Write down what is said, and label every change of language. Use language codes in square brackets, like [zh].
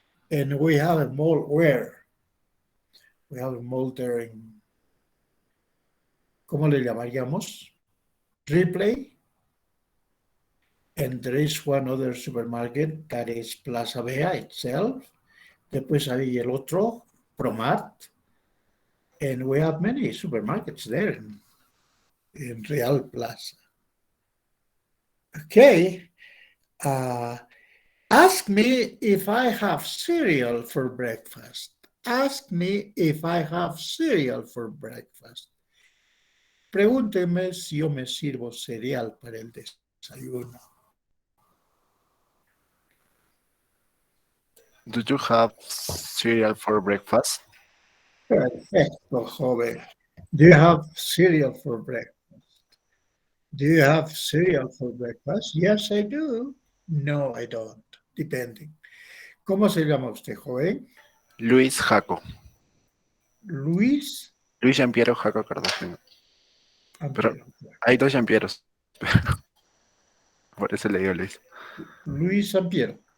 [en] And we have a mall where? We have a mall there in, [es] ¿cómo le llamaríamos? [en] Ripley. And there is one other supermarket that is Plaza Vea itself. [es] Después hay el otro, Promart. [en] And we have many supermarkets there in Real Plaza. Okay. Ask me if I have cereal for breakfast. Ask me if I have cereal for breakfast. [es] Pregúnteme si yo me sirvo cereal para el desayuno. [en] Do you have cereal for breakfast? [es] Perfecto, joven. [en] Do you have cereal for breakfast? Do you have cereal for breakfast? Yes, I do. No, I don't. Depending. [es] ¿Cómo se llama usted, joven? Luis Jaco. Luis Luis Giampiero Jaco Cartagena. Pero Ampiero. hay dos Giampieros. Por eso le digo Luis. Luis Ampiero.